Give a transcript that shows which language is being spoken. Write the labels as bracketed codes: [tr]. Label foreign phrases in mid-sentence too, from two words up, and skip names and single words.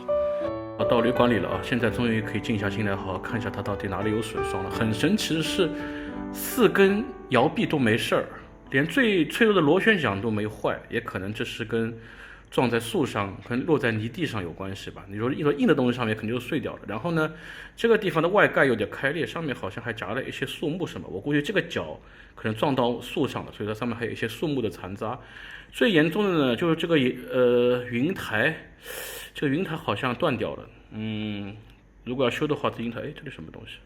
[zh] 到旅館裡了啊，現在終於可以靜下心來，好好看一下它到底哪裡有損傷了。很神奇的是，4根搖臂都沒事兒，連最脆弱的螺旋槳都沒壞，也可能這是跟撞在樹上，可能落在泥地上有關係吧。你說一說硬的東西上面肯定就碎掉了。然後呢，這個地方的外蓋有點開裂，上面好像還夾了一些樹木什麼。我估計這個腳可能撞到樹上了，所以它上面還有一些樹木的殘渣。最嚴重的呢，就是這個雲台，這個雲台好像斷掉了。如果要修的話，這雲台，這裡什麼東西？